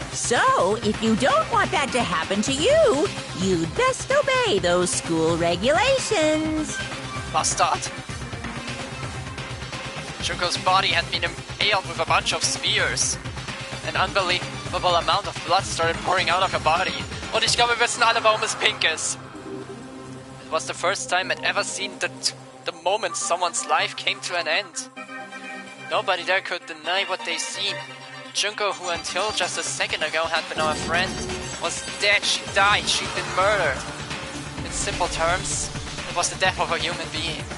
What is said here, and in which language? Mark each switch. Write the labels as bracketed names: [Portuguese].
[English] So, if you don't want that to happen to you, you'd best obey those school regulations. Bastard. Junko's body had been impaled with a bunch of spears. An unbelievable amount of blood started pouring out of her body. [German] Und ich glaube, wir wissen alle, warum es pink ist. [English] It was the first time I'd ever seen the moment someone's life came to an end. Nobody there could deny what they'd seen. Junko, who until just a second ago had been our friend, was dead. She died. She'd been murdered. In simple terms, it was the death of a human being.